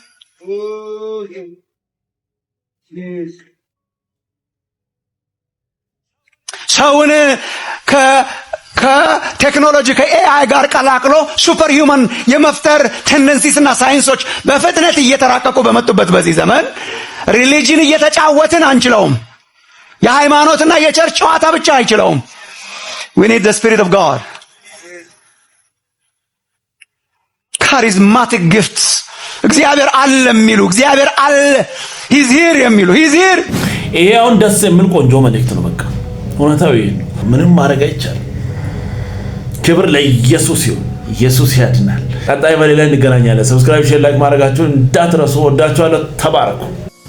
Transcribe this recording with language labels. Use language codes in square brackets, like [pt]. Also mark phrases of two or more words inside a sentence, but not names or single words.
[am] ሰውን ከቴክኖሎጂ ከኤአይ ጋር ቀላቅሎ [en] super human [am] የመፍጠር ቴንደንሲስና ሳይንሶች በፍጥነት እየተራቀቁ በመጡበት በዚህ ዘመን ሪሊጅን እየተጫወትን አንችለውም። የሃይማኖትና የቸርች ጨዋታ ብቻ አይችለውም። [en] we need the spirit of God, charismatic gifts። [am] እግዚአብሔር አለ የሚሉ እግዚአብሔር አለ [en] he's here [am] የሚሉ [en] he's here። [am] ይሄ አሁን ደስ የሚል ቆንጆ መልእክት ነው። በቃ እውነታው ይሄ ነው። ምንም ማድረግ አይቻልም። ክብር ለኢየሱስ ይሁን። ኢየሱስ ያድናል። ቀጣይ በሌላ እንገናኛለን። ሰብስክራይብ፣ ሼር፣ ላይክ ማድረጋችሁን እንዳትረሱ። ወዳችኋለሁ። ተባረኩ።